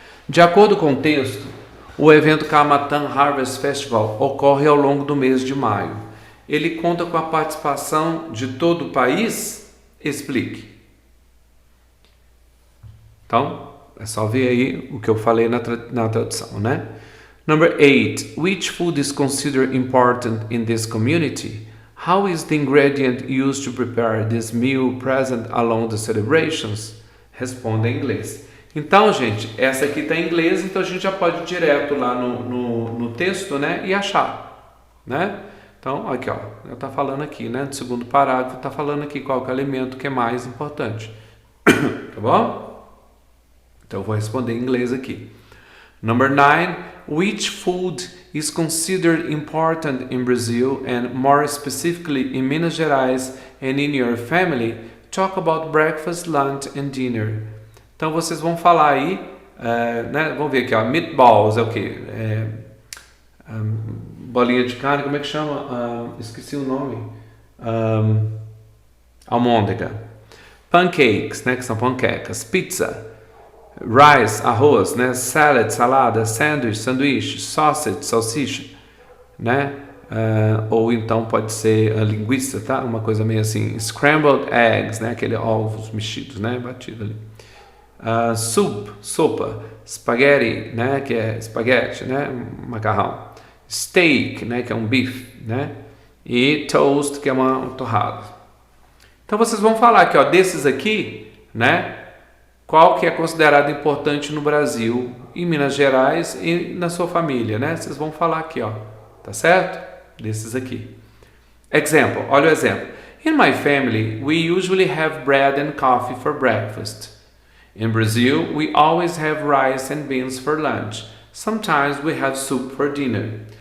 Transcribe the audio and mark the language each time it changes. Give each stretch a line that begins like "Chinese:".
Portuguese: De acordo com o texto, o evento Kamatan Harvest Festival ocorre ao longo do mês de maio. Ele conta com a participação de todo o país? Explique. Então, é só ver aí o que eu falei na tradução, né?
English: Number 8. Which food is considered important in this community? How is the ingredient used to prepare this meal present along the celebrations?
Portuguese: Responda em inglês. Então, gente, essa aqui está em inglês, então a gente já pode ir direto lá no texto, né, e achar, né? Então, aqui, ó, está falando aqui, né, no segundo parágrafo, está falando aqui qual que é o alimento que é mais importante, tá bom? Então, eu vou responder em inglês aqui.
English: Number 9, which food is considered important in Brazil and more specifically in Minas Gerais and in your family? Talk about breakfast, lunch and dinner.
Portuguese: Então vocês vão falar aí, né? Vamos ver aqui, ó, meatballs é o quê? Bolinha de carne, como é que chama? Esqueci o nome. Almôndega. Pancakes, né? Que são panquecas. Pizza. Rice, arroz, né? Salad, salada. Sanduíche. Sausage, salsicha, né? Ou então pode ser a linguiça, tá? Uma coisa meio assim.
English: Scrambled eggs,
Portuguese: né? Aquele ovos mexidos, né? Batido ali. Soup, sopa. Spaghetti, né? Que é espaguete, né? Macarrão. Steak, né? Que é um bife, né? E toast, que é uma torrada. Então vocês vão falar aqui, ó, desses aqui, né? Qual que é considerado importante no Brasil, em Minas Gerais e na sua família, né? Vocês vão falar aqui, ó, tá certo? Desses aqui. Example, olha o exemplo.
English: In my family, we usually have bread and coffee for breakfast. In Brazil, we always have rice and beans for lunch. Sometimes we have soup for dinner.